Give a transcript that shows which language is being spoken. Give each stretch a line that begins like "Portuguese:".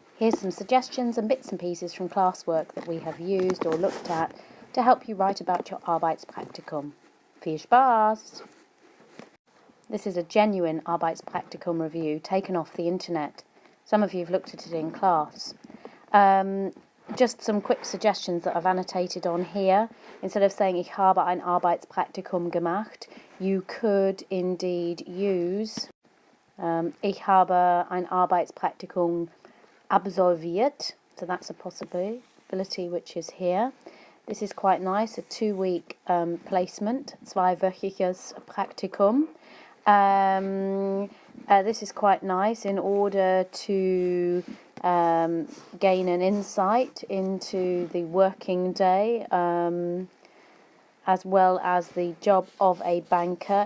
English: Here's some suggestions and bits and pieces from classwork that we have used or looked at to help you write about your Arbeitspraktikum.
German: Viel Spaß!
English: This is a genuine Arbeitspraktikum review taken off the internet. Some of you have looked at it in class. Just some quick suggestions that I've annotated on here. Instead of saying
German: ich habe ein Arbeitspraktikum gemacht,
English: you could indeed use
German: ich habe ein Arbeitspraktikum absolviert.
English: So that's a possibility which is here. This is quite nice, a 2-week placement,
German: zweiwöchiges Praktikum.
English: This is quite nice in order to gain an insight into the working day as well as the job of a banker.